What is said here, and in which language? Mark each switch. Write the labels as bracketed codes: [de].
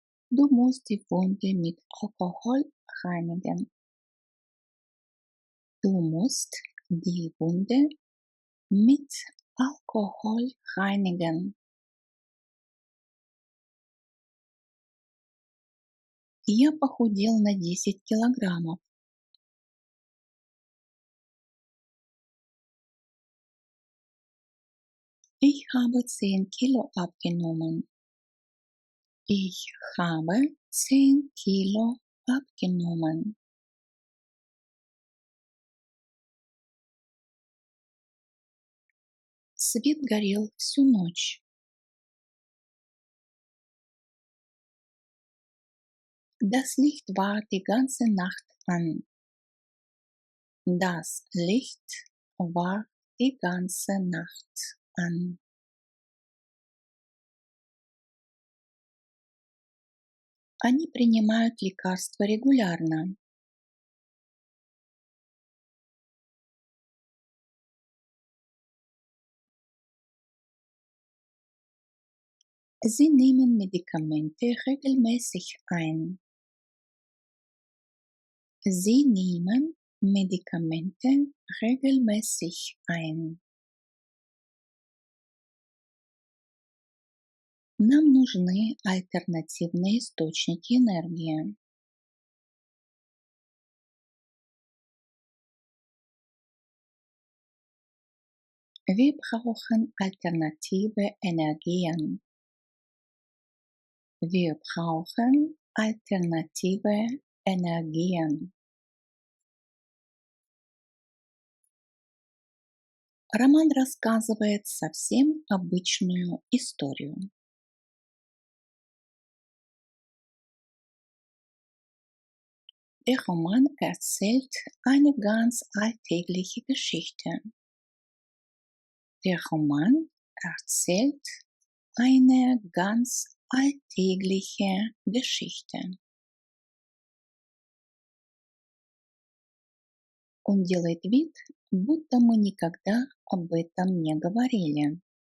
[de] Du musst die Wunde mit Alkohol reinigen. Du musst die Wunde mit Alkohol reinigen. [ru] Я похудел на 10 килограммов. [de] Ich habe 10 Kilo abgenommen. Ich habe 10 Kilo abgenommen. [ru] Свет горел всю ночь. [de] Das Licht war die ganze Nacht an. Das Licht war die ganze Nacht an. [ru] Они принимают лекарства регулярно. [de] Sie nehmen Medikamente regelmäßig ein. Sie nehmen Medikamente regelmäßig ein. [ru] Нам нужны альтернативные источники энергии. [de] Wir brauchen alternative Energien. Wir brauchen alternative Energien. [ru] Роман рассказывает совсем обычную историю. [de] Der Roman erzählt eine ganz alltägliche Geschichte. Der Roman erzählt eine ganz alltägliche Geschichte. [ru] Он делает вид, будто мы никогда об этом не говорили.